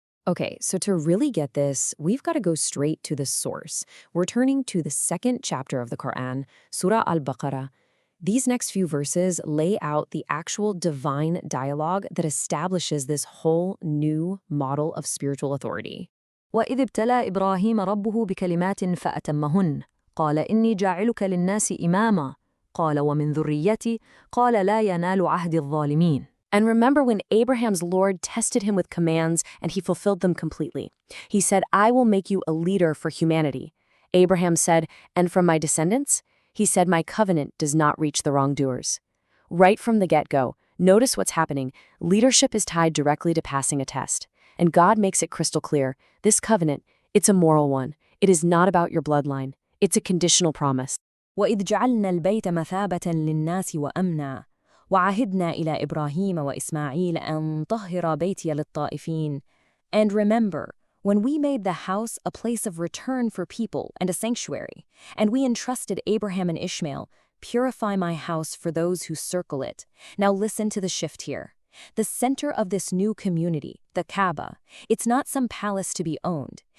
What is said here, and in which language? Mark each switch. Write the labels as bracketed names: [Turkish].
[English] Okay, so to really get this, we've got to go straight to the source. We're turning to the second chapter of the Quran, Surah al-Baqarah. These next few verses lay out the actual divine dialogue that establishes this whole new model of spiritual authority. [Arabic] وَإِذِ ابْتَلَى إِبْرَاهِيمَ رَبُّهُ بِكَلِمَاتٍ فَأَتَمَّهُنَّ قال إني جاعلك للناس إماما قال ومن ذريتي قال لا ينال عهد الظالمين. [English] And remember when Abraham's Lord tested him with commands and he fulfilled them completely. He said, I will make you a leader for humanity. Abraham said, and from my descendants? He said, my covenant does not reach the wrongdoers. Right from the get-go, notice what's happening. Leadership is tied directly to passing a test. And God makes it crystal clear. This covenant, it's a moral one. It is not about your bloodline. It's a conditional promise. [Arabic] وإذ جعلنا البيت مثابة للناس وأمنا وعهدنا إلى إبراهيم وإسماعيل أن طهر بيتي للطائفين. [English] And remember, when we made the house a place of return for people and a sanctuary, and we entrusted Abraham and Ishmael, purify my house for those who circle it. Now listen to the shift here. The center of this new community, the Kaaba, it's not some palace to be owned.